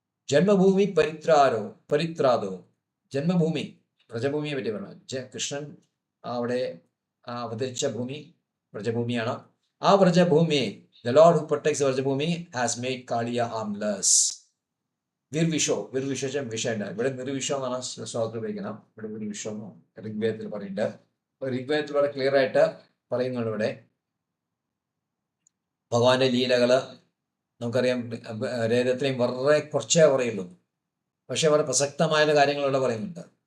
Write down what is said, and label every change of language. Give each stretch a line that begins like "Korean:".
Sanskrit: ജന്മഭൂമി പരിത്രാതോ,
Malayalam: ജന്മഭൂമി വ്രജഭൂമിയെ പറ്റി പറഞ്ഞു. കൃഷ്ണൻ അവിടെ അവതരിച്ച ഭൂമി വ്രജഭൂമിയാണ്. ആ വ്രജഭൂമിയെ,
English: the Lord who protects Vrajabhoomi has made Kaliya harmless.
Malayalam: വിർവിഷോ വിഷയുണ്ട്. ഇവിടെ നിർവിഷം എന്നാണ് ശ്ലോകത്തിൽ ഉപയോഗിക്കണം. ഇവിടെ വിർവിഷം ഋഗ്വേദത്തിൽ പറയുന്നുണ്ട്. ഋഗ്വേദത്തിൽ വളരെ ക്ലിയർ ആയിട്ട് പറയുന്നുണ്ട്. ഇവിടെ ഭഗവാന്റെ ലീലകള് നമുക്കറിയാം. വേദത്തിലെയും വളരെ കുറച്ചേ പറയുള്ളൂ, പക്ഷെ വളരെ പ്രസക്തമായ കാര്യങ്ങളിവിടെ പറയുന്നുണ്ട്.